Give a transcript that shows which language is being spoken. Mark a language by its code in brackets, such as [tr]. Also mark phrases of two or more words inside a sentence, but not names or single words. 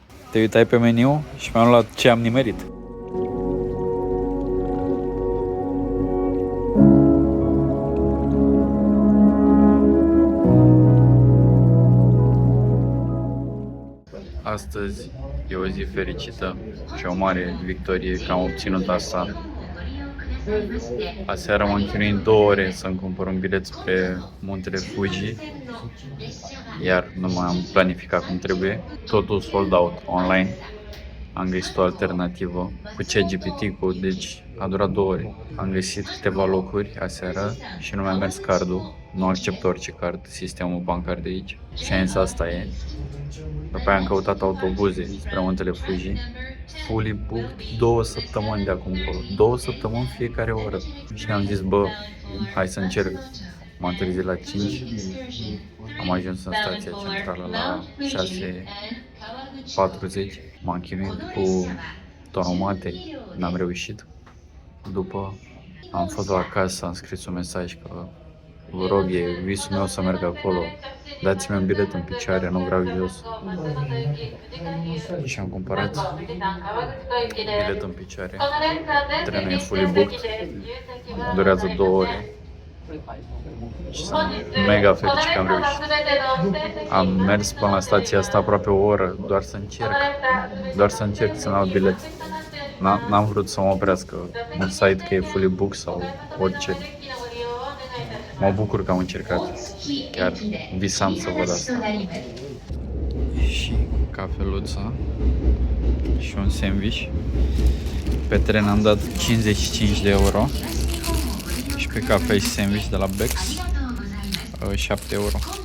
[ro] Te uitai pe meniu și mi-am luat ce am nimerit. Astăzi e o zi fericită și o mare victorie că am obținut asta. Aseară m-am chinuit 2 ore să-mi cumpăr un bilet spre muntele Fuji, iar nu mai am planificat cum trebuie. [en] Totul sold out online. [ro] Am găsit o alternativă cu ChatGPT-ul, deci a durat 2 ore. Am găsit câteva locuri aseară și nu mi-a mers cardul. Nu accept orice card, sistemul bancar de aici. Și am zis asta e. După aia am căutat autobuze spre muntele Fuji. [en] Fully booked [ro] 2 săptămâni de acum încolo. 2 săptămăni fiecare oră. Și am zis, bă, hai să încerc. M-am trezit la 5. Am ajuns în stația centrală la 6:40. M-am chinuit cu tonomate. N-am reușit. După am fost la acasă, am scris un mesaj că vă rog, e visul meu să merg acolo. Dați-mi un bilet în picioare, nu vreau jos. Și am cumpărat bilet în picioare. Trenul e [en] fully booked. [ro] Durează 2 ore. Și sunt mega fericit că am reușit. Am mers până la stația asta aproape o oră, doar să încerc să-mi iau bilet. N-am vrut să mă oprească un site că e [en] fully booked [ro] sau orice. Mă bucur că am încercat. Chiar visam să văd asta. Și cafeluța și un sandwich. Pe tren am dat 55 de euro. Și pe cafea și sandwich de la Bex 7 euro.